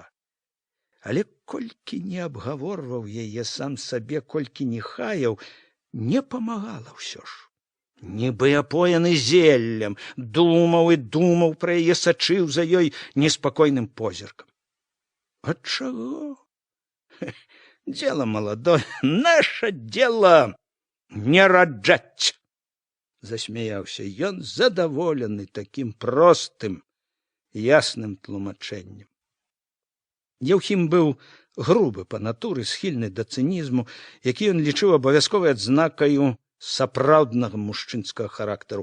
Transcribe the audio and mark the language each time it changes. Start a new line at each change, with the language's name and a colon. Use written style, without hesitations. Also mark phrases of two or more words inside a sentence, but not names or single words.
Belarusian: Але колькі не абгаворваў яе сам сабе, колькі не хаяў, не памагала ўсё ж. Нібы апоены зеллем, думаў і думаў пра яе, сачыў за ёй неспакойным позіркам. Ад чаго?
Russian: Дело молодое, наше дело не раджаць.
Belarusian: Засмяяўся ён, задаволены такім простым, ясным тлумачэннем. Яўхім быў грубы па натуры, схільны да цынізму, які ён лічыў абавязковай адзнакаю сапраўднага мужчынскага характару.